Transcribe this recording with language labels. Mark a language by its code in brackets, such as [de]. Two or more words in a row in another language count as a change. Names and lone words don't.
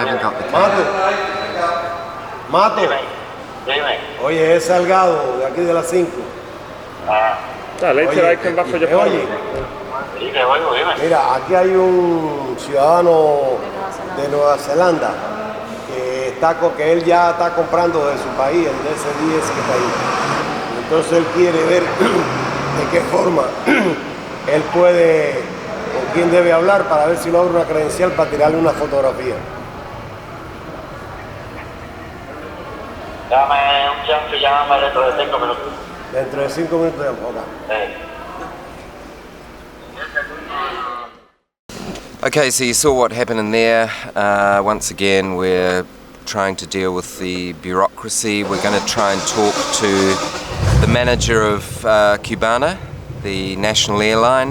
[es] Mato. Dime. Oye, es Salgado, de aquí de las 5. Lei ce l'hai che va a fare Oye, Sí, te oigo, dime. mira, aquí hay un ciudadano de Nueva Zelanda que él ya está comprando de su país, el DC-10 que está ahí. Entonces él quiere ver de qué forma él puede, con quién debe hablar para ver si logra una credencial para tirarle una fotografía. Dame un chance y llámame dentro de 5 minutos. Dentro de 5 minutos de enfoca. [en] Okay, so you saw what happened in there. Once again, we're trying to deal with the bureaucracy. We're going to try and talk to the manager of Cubana, the national airline.